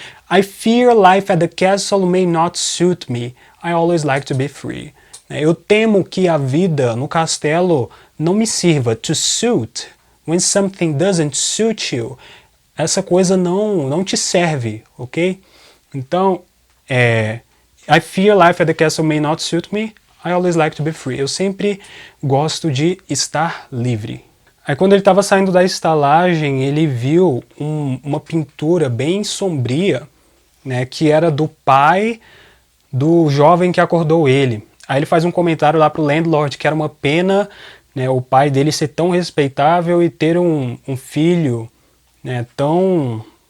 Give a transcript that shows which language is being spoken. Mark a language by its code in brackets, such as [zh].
[en] I fear life at the castle may not suit me. I always like to be free. [pt] Eu temo que a vida no castelo não me sirva. [en] To suit, when something doesn't suit you, [pt] essa coisa não te serve, [en] ok? Então, I fear life at the castle may not suit me. I always like to be free. [pt] Eu sempre gosto de estar livre. Aí quando ele estava saindo da estalagem, ele viu uma pintura bem sombria, né, que era do pai do jovem que acordou ele. Aí ele faz um comentário lá pro landlord que era uma pena, né, o pai dele ser tão respeitável e ter um filho, né, tão...